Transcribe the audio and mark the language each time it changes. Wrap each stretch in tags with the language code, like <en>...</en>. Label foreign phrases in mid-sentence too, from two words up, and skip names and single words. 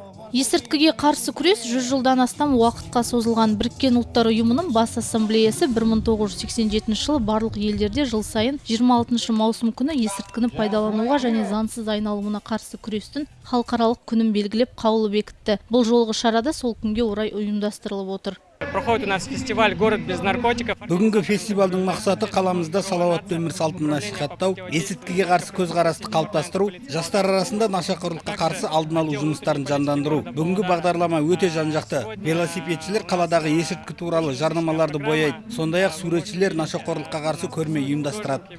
<kk>Есірткіге қарсы күрес 100 жылдан астам уақытқа созылған Біріккен ұлттар ұйымының бас ассамблеясы 1987 жылы барлық елдерде жыл сайын 26 маусым күні есірткіні пайдалануға және заңсыз айналымына қарсы күрестің халықаралық күнін белгілеп қаулы бекітті. Бұл жолғы шарада сол күнге орай ұйымдастырылып отыр.</kk> <ru>Проходит у нас фестиваль «Город без наркотиков».</ru> <kk>Бүгінгі фестивальдің мақсаты қаламызда салауатты өмір салтын насихаттау, есірткіге қарсы көзқарасты қалыптастыру, жастар арасында нашақорлыққа қарсы алдын алу жұмыстарын жандандыру. Бүгінгі бағдарлама өте жан-жақты. Велосипедшілер қаладағы есірткі туралы жарнамаларды бояйды. Сондай-ақ суретшілер нашақорлыққа қарсы көрме ұйымдастырады.</kk>